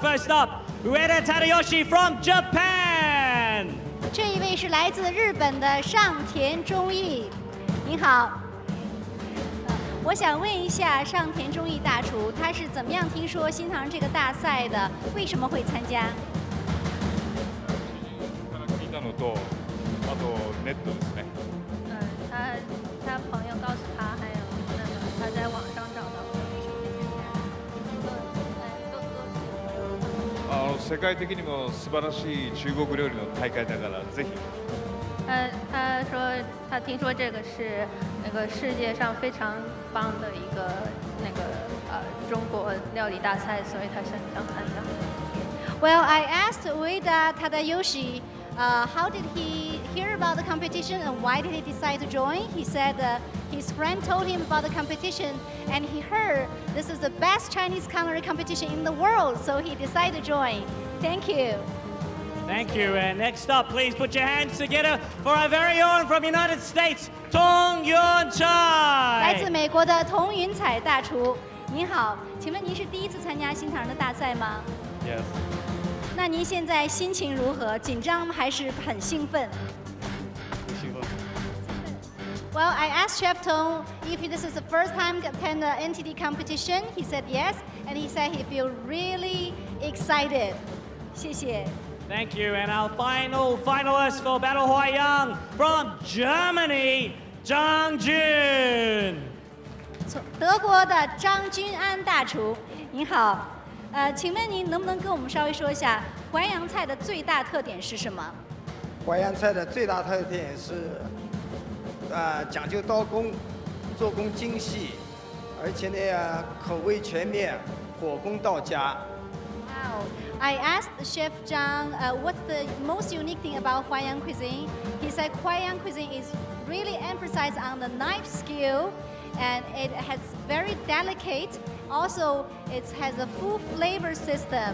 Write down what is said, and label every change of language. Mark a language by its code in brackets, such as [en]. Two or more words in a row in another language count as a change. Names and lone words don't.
[en] First up, Ueda Tadayoshi from Japan. [zh] 这一位是来自日本的上田忠义，您好。我想问一下上田忠义大厨，他是怎么样听说新唐人这个大赛的？为什么会参加？ [ja] 聞いたのと、あとネットですね。 [zh] 他朋友告诉他，还有他在网上找到。 [ja] 世界的にも素晴らしい中国料理の大会だからぜひ。 [zh] 他说他听说这个是那个世界上非常棒的一个中国料理大赛，所以他想参加。 [en] Well, I asked Ueda Tadayoshi, how did he hear about the competition and why did he decide to join? He said his friend told him about the competition and he heard this is the best Chinese culinary competition in the world, so he decided to join. Thank you. Thank you. And next up, please put your hands together for our very own from United States, Tong Yun [zh] 来自 Chai. 美国的童云彩大厨，您好，请问您是第一次参加新唐人的大赛吗？ [en] Yes. [zh] 那您现在心情如何？紧张还是很兴奋？ [en] Well, I asked Chef Tong if this is the first time to attend the NTD competition. He said yes, and he said he feels really excited. [zh] 谢谢。 [en] Thank you. And our final finalist for Battle Huaiyang from Germany, Zhang Jun. [zh] 从德国的张君安大厨，您好，请问您能不能跟我们稍微说一下淮扬菜的最大特点是什么？淮扬菜的最大特点是，讲究刀工，做工精细，而且呢口味全面，火功到家。 [en] Wow. I asked Chef Zhang what's the most unique thing about Huaiyang cuisine. He said Huaiyang cuisine is really emphasized on the knife skill, and it has very delicate. Also, it has a full flavor system.